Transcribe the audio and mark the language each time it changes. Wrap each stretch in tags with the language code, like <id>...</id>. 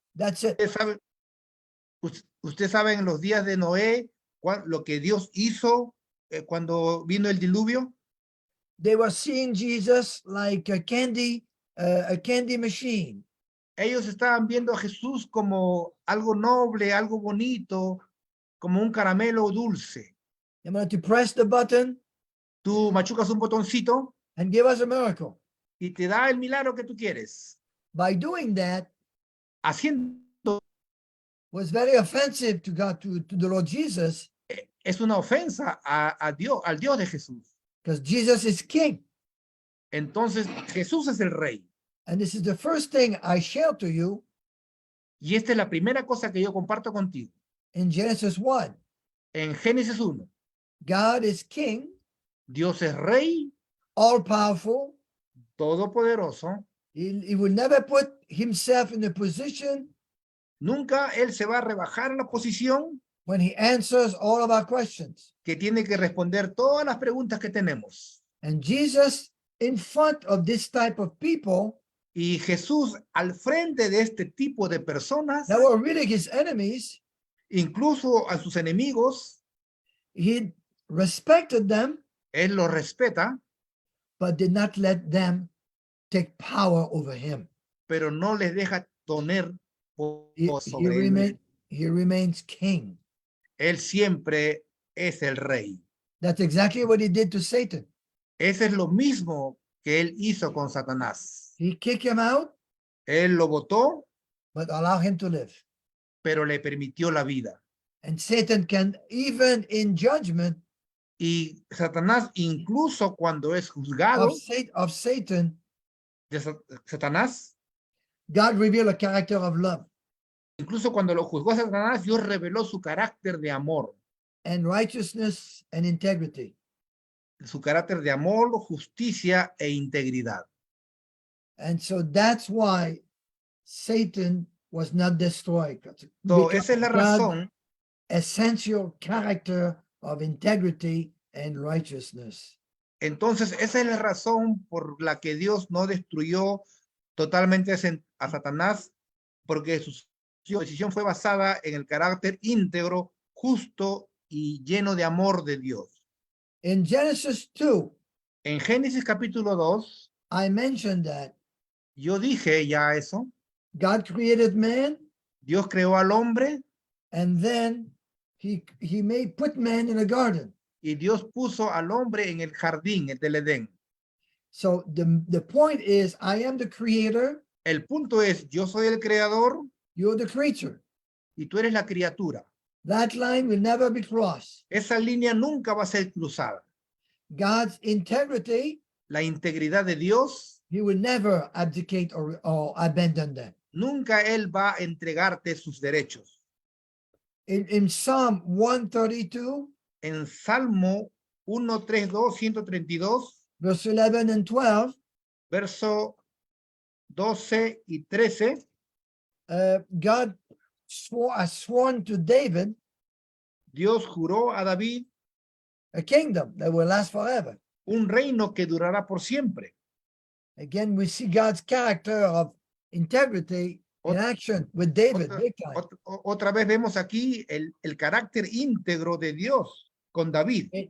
<en>That's it.</en> <es>Usted sabe en los días de Noé lo que Dios hizo cuando vino el diluvio.</es> <en>They were seeing Jesus like a candy machine.</en> <es>Ellos estaban viendo a Jesús como algo noble, algo bonito, como un caramelo dulce.</es> <en>I'm going to press the button</en> <es>Tú machucas un botoncito</es> <en>and give us a miracle.</en> <es>y te da el milagro que tú quieres.</es> <en>By doing that,</en> <es>Haciendo</es> <en>was very offensive to God, to the Lord Jesus,</en> <es>es una ofensa a Dios, al Dios de Jesús.</es> <en>because Jesus is king.</en> <es>Entonces Jesús es el rey.</es> <en>And this is the first thing I share to you</en> <es>Y esta es la primera cosa que yo comparto contigo.</es> <en>in Genesis 1.</en> <es>En Génesis 1,</es> <en>God is king,</en> <es>Dios es rey</es> <en>all powerful.</en> <es>todopoderoso.</es> <en>He will never put himself in a position</en> <es>Nunca él se va a rebajar a la posición</es> <en>when he answers all of our questions.</en> <es>que tiene que responder todas las preguntas que tenemos.</es> <en>And Jesus, in front of this type of people</en> <es>Y Jesús, al frente de este tipo de personas,</es> <en>that were really his enemies,</en> <es>incluso a sus enemigos,</es> <en>he respected them,</en> <es>él los respeta,</es> <en>but did not let them take power over him.</en> <es>pero no les deja tener</es> <en>He,</en> <es>poder sobre él mismo.</es> <en>he remains king.</en> <es>Él siempre es el rey.</es> <en>That's exactly what he did to Satan.</en> <es>Ese es lo mismo que él hizo con Satanás.</es> <en>He kicked him out,</en> <es>Él lo votó,</es> <en>but allow him to live.</en> <es>pero le permitió la vida.</es> <en>And Satan can, even in judgment</en> <es>Y Satanás, incluso cuando es juzgado</es> <en>of Satan,</en> <es>de Satanás,</es> <en>God revealed a character of love</en> <es>incluso cuando lo juzgó a Satanás, Dios reveló su carácter de amor.</es> <en>and righteousness and integrity.</en> <es>Su carácter de amor, justicia e integridad.</es> <en>And so that's why Satan was not destroyed. So, Because</en> <es>esa es la</es> <en>of God's</en> <es>razón</es> <en>essential character of integrity and righteousness.</en> <es>Entonces, esa es la razón por la que Dios no destruyó totalmente a Satanás, porque su decisión fue basada en el carácter íntegro, justo y lleno de amor de Dios.</es> <en>In Genesis 2,</en> <es>En Génesis capítulo 2,</es> <en>I mentioned that</en> <es>yo dije ya eso.</es> <en>God created man,</en> <es>Dios creó al hombre</es> <en>and then he put man in a garden.</en> <es>y Dios puso al hombre en el jardín, el del Edén.</es> <en>So the point is, I am the creator,</en> <es>El punto es, yo soy el creador</es> <en>you're the creature.</en> <es>y tú eres la criatura.</es> <en>That line will never be crossed.</en> <es>Esa línea nunca va a ser cruzada.</es> <en>God's integrity,</en> <es>La integridad de Dios,</es> <en>he will never abdicate or abandon them.</en> <es>nunca Él va a entregarte sus derechos.</es> <en>In Psalm 132,</en> <es>En Salmo 132,</es> <en>verse 11 and 12,</en> <es>verso 12 y 13,</es> <en>God has sworn to David</en> <es>Dios juró a David</es> <en>a kingdom that will last forever.</en> <es>un reino que durará por siempre.</es> <en>Again, we see God's character of integrity in action with David, big time.</en> <es>Otra vez vemos aquí el carácter íntegro de Dios con David.</es>